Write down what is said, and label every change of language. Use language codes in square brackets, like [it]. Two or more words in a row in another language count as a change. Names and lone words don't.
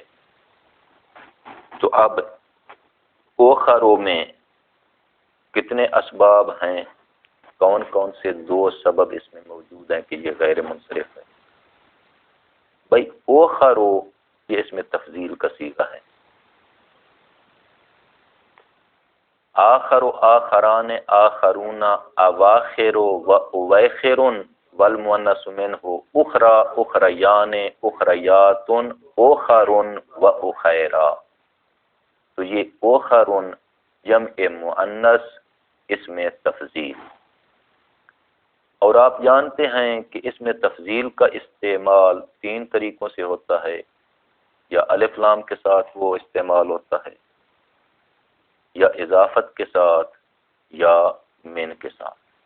[ur] تو اب اوخارو میں کتنے اسباب ہیں، کون کون سے 2 سبب اس میں موجود ہیں کہ یہ غیر منصرف ہے؟ بھائی اوخارو یہ اس میں تفضیل کا صیغہ ہے، [ar] آخر و آخران آخرون اواخر و اویخر والمؤنث منہ اخرى اخریان اخریات اوخر و اخیرا۔ [ur] تو یہ اوخر جمع مؤنث، اس میں تفضیل۔ اور آپ جانتے ہیں کہ اس میں تفضیل کا استعمال 3 طریقوں سے ہوتا ہے، یا الف لام کے ساتھ وہ استعمال ہوتا ہے، یا اضافت کے ساتھ، یا من کے ساتھ۔